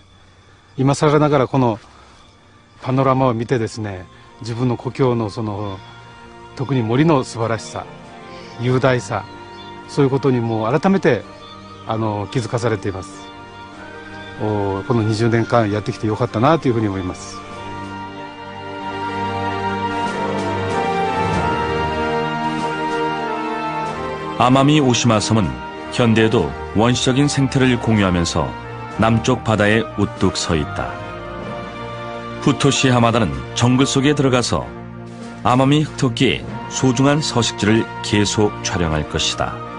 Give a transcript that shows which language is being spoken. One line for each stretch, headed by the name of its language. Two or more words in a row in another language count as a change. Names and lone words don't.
Japanese: 今更ながらこのパノラマを見てですね、自分の故郷の特に森の素晴らしさ、雄大さ、そういうことにもう改めて気づかされています。この20年間やってきてよかったなというふうに思います。
Korean: 아마미 오시마 섬은 현대에도 원시적인 생태를 공유하면서 남쪽 바다에 우뚝 서 있다. 후토시 하마다는 정글 속에 들어가서 아마미 흑토끼의 소중한 서식지를 계속 촬영할 것이다.